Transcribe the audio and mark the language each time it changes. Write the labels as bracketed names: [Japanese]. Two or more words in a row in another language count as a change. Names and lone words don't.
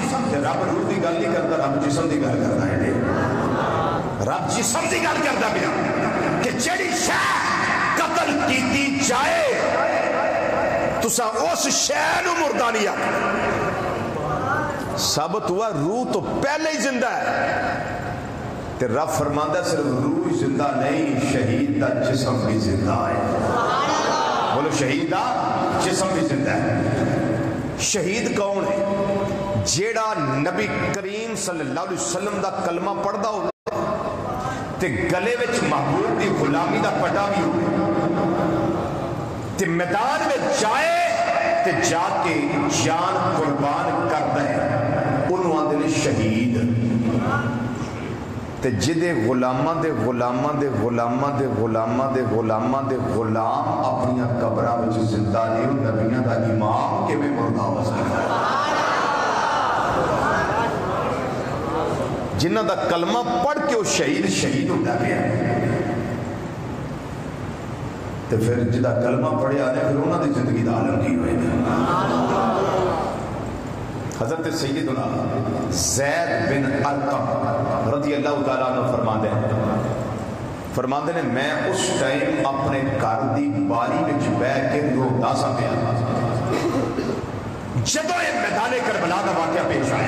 [Punjabi] رب روح کی گل نہیں کرتا، رب جسم کی گل کرتا ہے. رب جسم کی گل کرتا پیا کہ جڑی شے قتل کیتی جائے تسا اس شے نو مردہ نہیں آکھنا. ثابت ہوا روح تو پہلے ہی زندہ ہے. تے رب فرماندا صرف روح زندہ نہیں، شہید دا جسم بھی زندہ ہے. بولو شہید دا جسم بھی زندہ ہے. شہید کون ہے؟ جیڑا نبی کریم [Arabic] صلی اللہ علیہ وسلم [Punjabi] دا کلمہ پڑھدا ہو تے گلے وچ محبوب دی غلامی دا پٹا بھی ہو تے میدان میں جائے تے جا کے جان قربان کردا ہے، انہوں آندے نے شہید. تے جدے غلاماں دے غلاماں دے غلاماں دے غلاماں دے غلاماں دے غلام اپنی قبراں وچ زندہ نہیں، نبیاں دا امام کیویں مردہ ہو سکدا؟ جنہاں دا کلمہ پڑھ کے وہ شہید ہوتا پیا. تے پھر جدا کلمہ پڑھیا نے پھر انہاں دی زندگی دا عالم کی ہوئے گا. حضرت سیدنا زید بن ارقم [Arabic] رضی اللہ تعالیٰ عنہ [Punjabi] فرماندے نے میں اس ٹائم اپنے گھر دی باری وچ بیٹھ کے روتا سا پیا جدوں یہ میدان کربلا دا واقعہ پیش آیا.